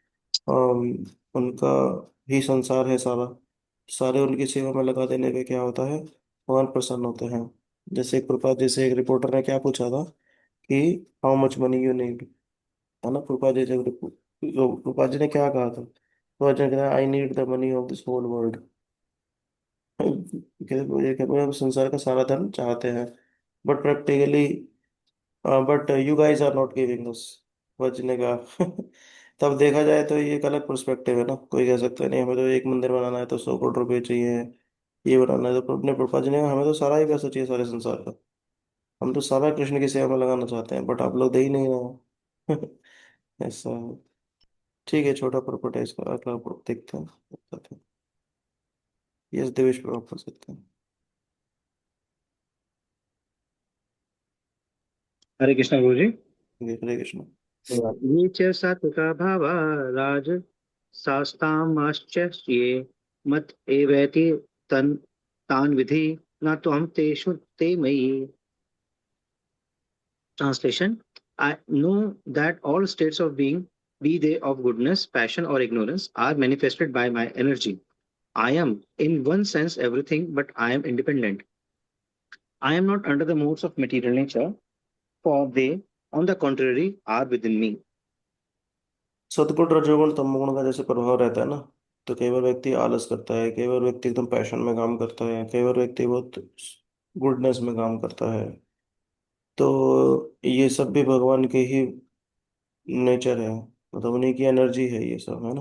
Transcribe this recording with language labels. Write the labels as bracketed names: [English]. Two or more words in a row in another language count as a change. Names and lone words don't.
[Hindi] उनका ही संसार है सारा, सारे उनकी सेवा में लगा देने पे क्या होता है, भगवान प्रसन्न होते हैं। जैसे एक रिपोर्टर ने क्या पूछा था कि [English] how much money you need, [Hindi] है ना। प्रभुपाद जी ने क्या कहा था, प्रभुपाद जी ने कहा [English] I need the money of this whole world. [Hindi] कहते हैं, हम संसार का सारा धन चाहते हैं, [English] but practically, but you guys are not giving us, [Hindi] बचने का। तब देखा जाए तो ये एक अलग पर्सपेक्टिव है ना। कोई कह सकता है नहीं हमें तो एक मंदिर बनाना है तो 100 करोड़ रुपए चाहिए, ये बनाना है तो अपने प्रभुपाद जी ने कहा हमें तो सारा ही पैसा चाहिए सारे संसार का, हम तो सारा कृष्ण की सेवा में लगाना चाहते हैं, बट आप लोग दे ही नहीं रहे हो। ऐसा है। ठीक है, छोटा पर्पट है इसका, अगला देखते हैं, बताते हैं। यस देवेश पर आप कर सकते हैं। हरे कृष्ण गुरु जी। हरे कृष्ण। [Sanskrit] ये च सात्विका भावा राज शास्तामाश्च ये मत एवैति तन तान विधि न तो हम तेषु ते मयि। [English] Translation: I know that all states of being, be they of goodness, passion, or ignorance, are manifested by my energy. I am, in one sense, everything, but I am independent. I am not under the modes of material nature, for they, on the contrary, are within me. [Hindi] सतगुण रजोगुण तमोगुण का जैसे प्रभाव रहता है ना, तो कई बार व्यक्ति आलस करता है, कई बार व्यक्ति एकदम पैशन में काम करता है, कई बार व्यक्ति बहुत गुडनेस में काम करता है। तो ये सब भी भगवान के ही नेचर है, मतलब उन्हीं की एनर्जी है ये सब, है ना।